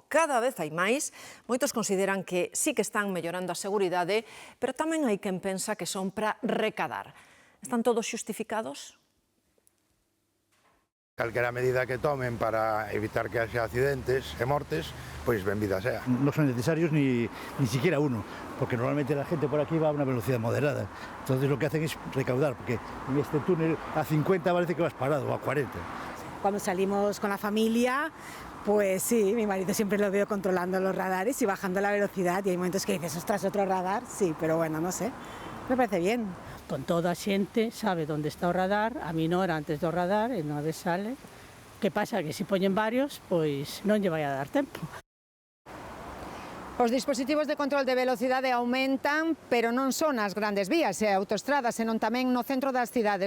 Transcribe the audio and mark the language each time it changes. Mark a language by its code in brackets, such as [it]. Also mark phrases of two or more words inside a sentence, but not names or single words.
[gl] Cada vez hai máis, moitos consideran que sí que están mellorando a seguridade, pero tamén hai quen pensa que son para recadar. Están todos xustificados? Calquera medida que tomen para evitar que haxa accidentes e mortes, pois benvida sea. [es] No son necesarios ni siquiera uno, porque normalmente la gente por aquí va a una velocidad moderada. Entonces lo que hacen es recaudar, porque en este túnel a 50 parece que vas parado, o a 40. Cuando salimos con la familia, pues sí, mi marido siempre lo veo controlando los radares y bajando la velocidad, y hay momentos que dices, ostras, otro radar, sí, pero bueno, no sé, me parece bien. [gl] Con toda a xente sabe onde está o radar, a minora antes do radar e non sale. Que pasa? Que se poñen varios, pois non lle vai a dar tempo. Os dispositivos de control de velocidade aumentan, pero non son as grandes vías e autoestradas, senón tamén no centro das cidades.